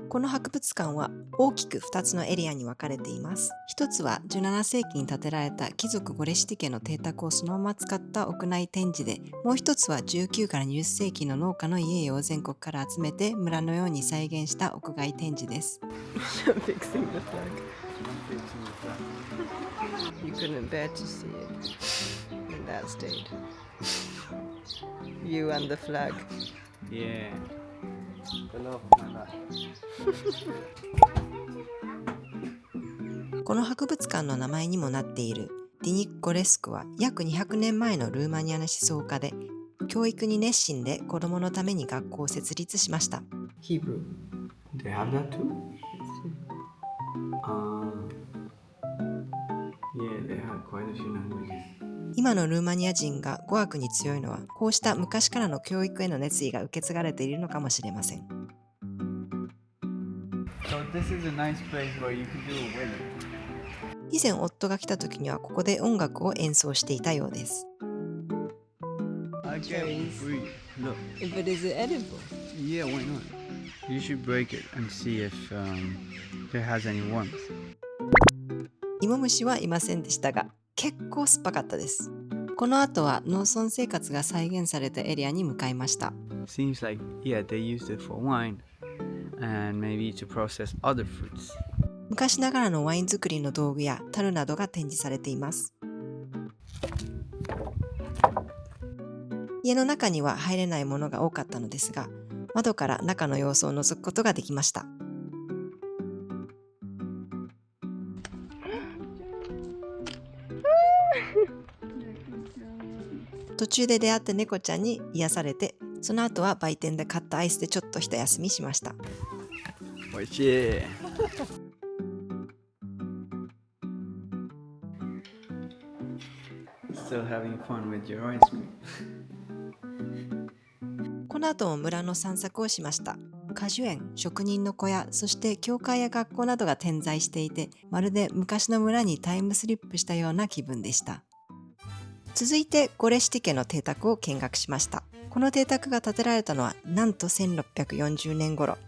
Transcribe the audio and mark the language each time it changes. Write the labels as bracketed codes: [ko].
[ja] この博物館は大きく2つのエリアに分かれています。一つは17世紀に建てられた貴族ゴレシティ家の邸宅をそのまま使った屋内展示で、もう一つは19から20世紀の農家の家々を全国から集めて村のように再現した屋外展示です。 [en] You couldn't bear to see it in that state. You and the flag. Yeah. [ja] この博物館の名前にもなっているディニッコレスクは約200年前のルーマニアの思想家で、教育に熱心で子供のために学校を設立しました。 [en] Hebrew. They have that too? Yeah, they have quite a few languages. [ja] 今のルーマニア人が語学に強いのは、こうした昔からの教育への熱意が受け継がれているのかもしれません。 [en] So this is a nice place where you can do a wedding. [ja] 以前夫が来た時にはここで音楽を演奏していたようです。 [en] I can't breathe. Look. But is it edible? Yeah, why not? You should break it and see if it has any warmth. [ja] 芋虫はいませんでしたが、結構酸っぱかったです。この後は農村生活が再現されたエリアに向かいました。 [en] Seems like, yeah, they used it for wine and maybe to process other fruits. [ja] 昔ながらのワイン作りの道具や樽などが展示されています。家の中には入れないものが多かったのですが、窓から中の様子を覗くことができました。途中で出会った猫ちゃんに癒されて、その後は売店で買ったアイスでちょっと一休みしました。おいしい。 [en] Still having fun with your ice cream. [ja] この後も村の散策をしました。果樹園、職人の小屋、そして教会や学校などが点在していて、まるで昔の村にタイムスリップしたような気分でした。続いてゴレシティ家の邸宅を見学しました。この邸宅が建てられたのはなんと1640年頃。